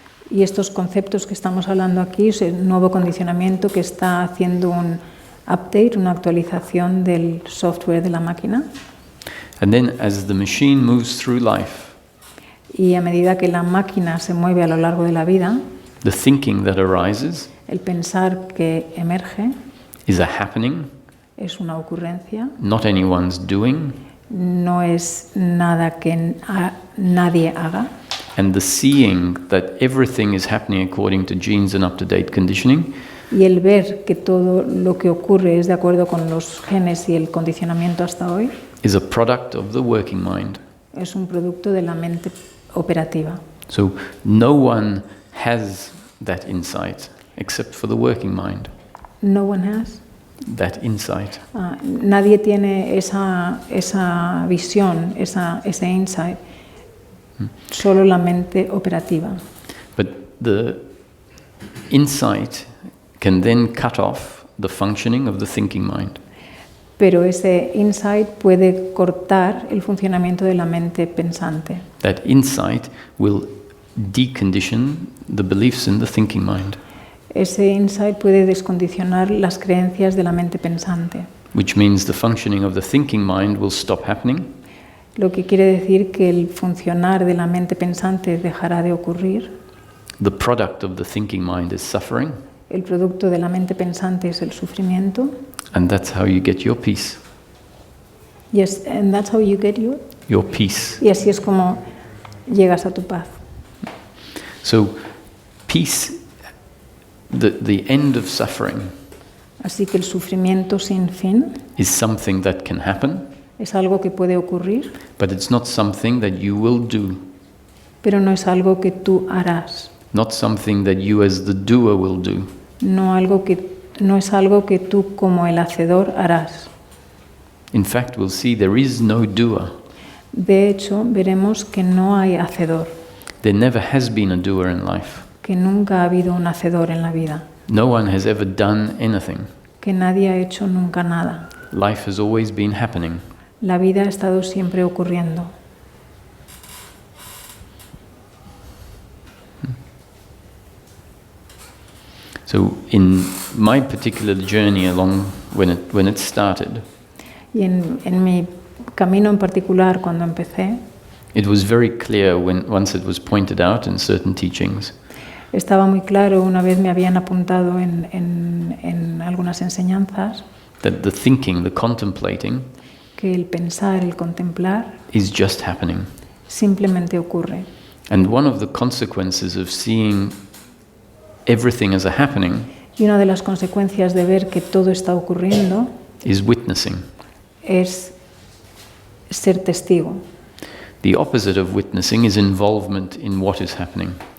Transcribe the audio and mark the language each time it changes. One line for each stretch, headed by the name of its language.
Spanish: Y estos conceptos que estamos hablando aquí es el nuevo condicionamiento que está haciendo un update, una actualización del software de la máquina.
English: And then as the machine moves through life,
Spanish: Y a medida que la máquina se mueve a lo largo de la vida,
English: the thinking that arises
Spanish: el pensar que emerge
English: is a happening,
Spanish: es una ocurrencia,
English: not anyone's doing,
Spanish: no es nada que nadie haga.
English: and the seeing that everything is happening according to genes and up-to-date conditioning
Spanish: Y el ver que todo lo que ocurre es de acuerdo con los genes y el condicionamiento hasta hoy
English: is a product of the working mind.
Spanish: es un producto de la mente operativa.
English: So no one has that insight except for the working mind. No one has. That insight.
Spanish: Nadie tiene esa visión, ese insight. Solo la mente operativa.
English: But the insight can then cut off the functioning of the thinking mind.
Spanish: Pero ese insight puede cortar el funcionamiento de la mente pensante.
English: That insight will decondition the beliefs in the thinking mind,
Spanish: Ese insight puede descondicionar las creencias de la mente pensante.
English: which means the functioning of the thinking mind will stop happening,
Spanish: Lo que quiere decir que el funcionar de la mente pensante dejará de ocurrir.
English: the product of the thinking mind is suffering,
Spanish: El producto de la mente pensante es el sufrimiento.
English: and that's how you get your peace. Yes, and that's how you get Your peace.
Spanish: Y así es como llegas a tu paz.
English: So, peace, the end of suffering,
Spanish: Así que el sufrimiento sin fin
English: is something that can happen,
Spanish: es algo que puede ocurrir,
English: but it's not something that you will do,
Spanish: pero no es algo que tú harás.
English: not something that you as the doer will do.
Spanish: No es algo que tú como el hacedor harás.
English: In fact, we'll see there is no doer.
Spanish: De hecho, veremos que no hay hacedor,
English: There never has been a doer in life.
Spanish: que nunca ha habido un hacedor en la vida,
English: No one has ever done anything.
Spanish: que nadie ha hecho nunca nada.
English: Life has always been happening.
Spanish: La vida ha estado siempre ocurriendo.
English: So in my particular journey along when it started,
Spanish: Y en mi camino en particular, cuando empecé,
English: it was very clear once it was pointed out in certain teachings
Spanish: estaba muy claro, una vez me habían apuntado en algunas enseñanzas,
English: that the thinking, the contemplating,
Spanish: que el pensar, el contemplar,
English: is just happening.
Spanish: simplemente ocurre.
English: And one of the consequences of seeing everything as a happening
Spanish: Y una de las consecuencias de ver que todo está ocurriendo
English: is witnessing.
Spanish: es ser testigo.
English: The opposite of witnessing is involvement in what is happening.